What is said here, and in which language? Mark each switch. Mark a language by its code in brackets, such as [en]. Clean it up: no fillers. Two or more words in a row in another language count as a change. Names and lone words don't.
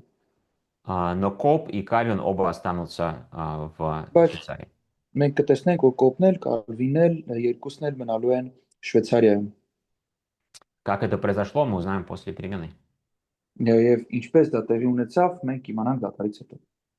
[ru] Но Коп и Кальвин оба останутся в [hy] Բայց [ru] Швейцарии. [hy] մենք կտեսնենք, որ Կոպն էլ, Կալվինն էլ, երկուսն էլ մնալու են Շվեյցարիայում։ [ru] Как это произошло, мы узнаем после перемены. [hy] Եվ ինչպես դա տեղի ունեցավ, մենք իմանանք դատարից հետո։